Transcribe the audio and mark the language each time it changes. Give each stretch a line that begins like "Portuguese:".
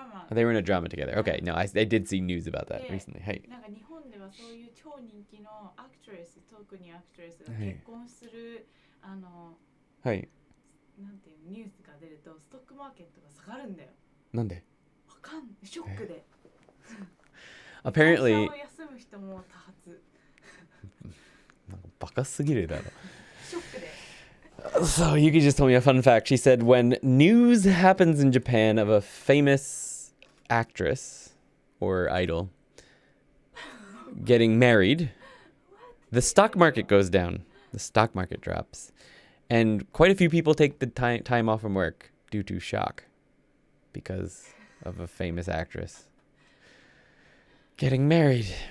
English: They were in a drama together. Okay, no, I did see news about that recently. Hi.
Japanese: 日本ではそういう超人気のアクトレス、特にアクトレスが結婚するはい。なんていうニュースが出るとストックマーケットが下がるんだよ。なんで？わかんない。ショックで。
English: Apparently
Japanese: 会社を休む人も多発。なんかバカすぎるだろ。ショックで。
English: So Yuki just told me a fun fact. She said when news happens in Japan of a famous actress or idol getting married, the stock market goes down. The stock market drops. And quite a few people take the time off from work due to shock because of a famous actress getting married.